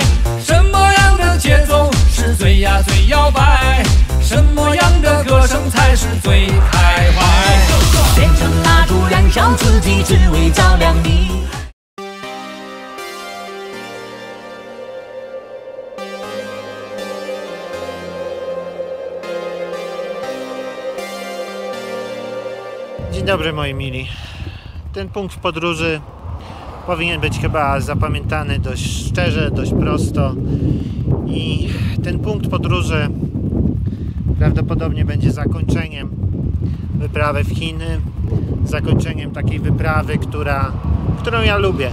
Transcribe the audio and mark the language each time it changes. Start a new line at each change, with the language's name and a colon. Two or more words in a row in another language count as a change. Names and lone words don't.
Chinese: 什么样的节奏是最呀最摇摆？什么样的歌声才是最开怀？点成蜡烛燃烧自己，只为照亮你。
Polish: Dzień dobry moi mili. Ten punkt w podróży powinien być chyba zapamiętany dość szczerze, dość prosto i ten punkt podróży prawdopodobnie będzie zakończeniem wyprawy w Chiny, zakończeniem takiej wyprawy, którą ja lubię.